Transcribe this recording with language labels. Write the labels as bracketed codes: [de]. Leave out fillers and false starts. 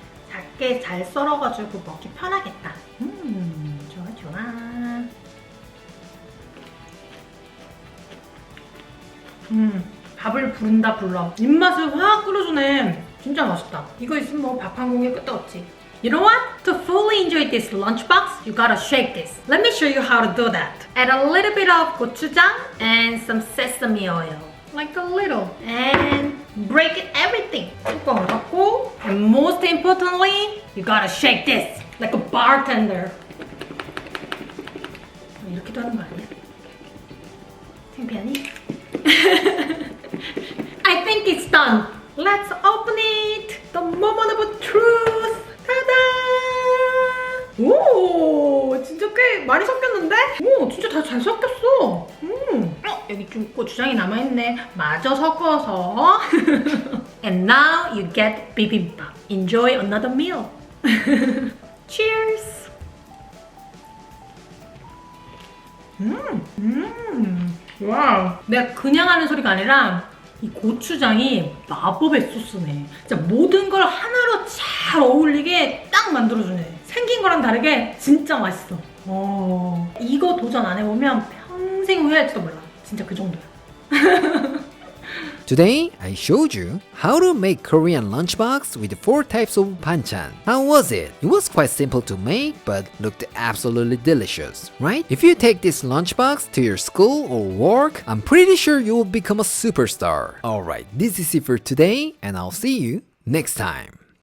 [ko] 작게 잘 썰어가지고 먹기 편하겠다. 좋아 좋아. 밥을 부른다 불러. 입맛을 확 끌어주네. 진짜 맛있다. 이거 있으면 뭐 밥 한 공기 끝도 없지. [en] You know what? To fully enjoy this lunchbox, you gotta shake this. Let me show you how to do that. Add a little bit of gochujang and some sesame oil. Like a little. And break everything. [ko] 뚜껑을 닫고. [en] And most importantly, you gotta shake this. Like a bartender. [ko] 이렇게도 하는 거 아니야? 창피하니? [en] I think it's done. Let's open it. The moment of truth. [ko] 타다! 오, 진짜 꽤 많이 섞였는데? 오, 진짜 다 잘 섞였어. 여기 좀 고추장이 남아있네. 마저 섞어서. [en] And now you get bibimbap. Enjoy another meal. Cheers! [ko] 와우. 내가 그냥 하는 소리가 아니라 이 고추장이 마법의 소스네. 진짜 모든 걸 하나로 잘 어울리게 딱 만들어주네. 생긴 거랑 다르게 진짜 맛있어. 이거 도전 안 해보면 평생 후회할지도 몰라. 진짜 그 정도야. [en] Today, I showed you how to make Korean lunchbox with 4 types of banchan. How was it? It was quite simple to make, but looked absolutely delicious, right? If you take this lunchbox to your school or work, I'm pretty sure you will become a superstar. Alright, this is it for today, and I'll see you next time.